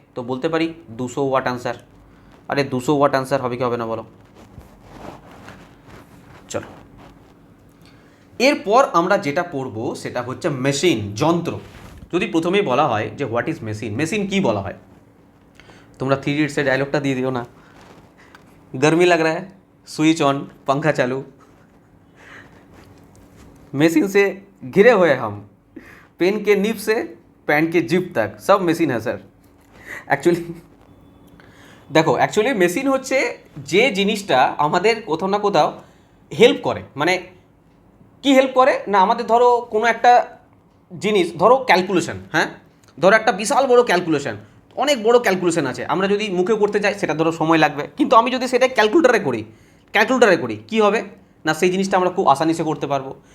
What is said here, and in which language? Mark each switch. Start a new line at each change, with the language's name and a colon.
Bangla: তো বলতে পারি 200 ওয়াট আনসার। আরে 200 ওয়াট আনসার হবে কি হবে না বলো। চলো এরপর আমরা যেটা পড়বো সেটা হচ্ছে মেশিন, যন্ত্র। যদি প্রথমেই বলা হয় যে হোয়াট ইজ মেশিন, মেশিন কি বলা হয়, তোমরা 3 ইডিয়টসের ডায়লগটা দিয়ে দিও না।
Hindi: गर्मी लग रहा है, स्विच ऑन, पंखा चालू, मशीन से घिरे हुए हम, पेन के निब से पैंट के जिप तक सब मशीन है सर।
Bangla: অ্যাকচুয়ালি দেখো, অ্যাকচুয়ালি মেশিন হচ্ছে যে জিনিসটা আমাদের কোথাও না কোথাও হেল্প করে। মানে কি হেল্প করে না, আমাদের ধরো কোনো একটা জিনিস, ধরো ক্যালকুলেশন, হ্যাঁ ধরো একটা বিশাল বড় ক্যালকুলেশন, অনেক বড় ক্যালকুলেশন আছে, আমরা যদি মুখে করতে যাই সেটা ধরো সময় লাগবে, কিন্তু আমি যদি সেটা ক্যালকুলেটারে করি কি হবে না, সেই জিনিসটা আমরা খুব আসানিসে করতে পারবো।